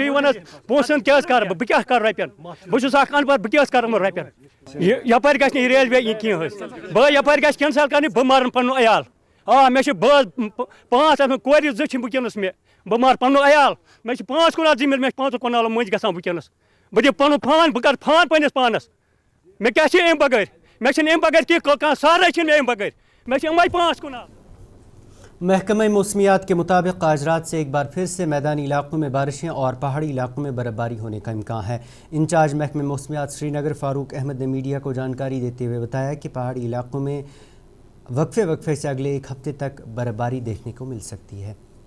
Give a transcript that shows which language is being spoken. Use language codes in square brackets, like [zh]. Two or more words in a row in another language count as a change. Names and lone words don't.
[ks] ژٕے وَن حظ پونٛسہٕ ہُنٛد کیٛاہ حظ کرٕ بہٕ کیٛاہ کرٕ رۄپین بہٕ چھُس اکھ اَنپڑھ بہٕ کیٛاہ حظ کرٕ یِمن رۄپین یپٲرۍ گژھِ نہٕ یہِ ریلوے یہِ کینٛہہ حظ بہٕ یپٲرۍ گژھِ کینسل کرنہِ بہٕ مارن پنُن عیال مےٚ چھِ بہٕ حظ 5 کورِ 2 چھِ وٕنکیٚنس مےٚ بہٕ مارٕ پنُن عیال مےٚ چھِ 5 کنال زٔمیٖن مےٚ چھِ 5 کنالو مٔنٛزۍ گژھان وٕنکیٚنس بہٕ دِمہٕ پنُن فان بہٕ کرٕ فان پننِس پانس مےٚ کیٛاہ چھِ امہِ بغٲر مےٚ چھِنہٕ امہِ بغٲر کانٛہہ سہارے چھِنہٕ مےٚ امہِ بغٲر مےٚ چھِ یِمے 5 کنال [ur] محکمہ موسمیات کے مطابق آج رات سے ایک بار پھر سے میدانی علاقوں میں بارشیں اور پہاڑی علاقوں میں برف باری ہونے کا امکان ہے انچارج محکمہ موسمیات سری نگر فاروق احمد نے میڈیا کو جانکاری دیتے ہوئے بتایا کہ پہاڑی علاقوں میں وقفے سے اگلے 1 ہفتے تک برف باری دیکھنے کو مل سکتی ہے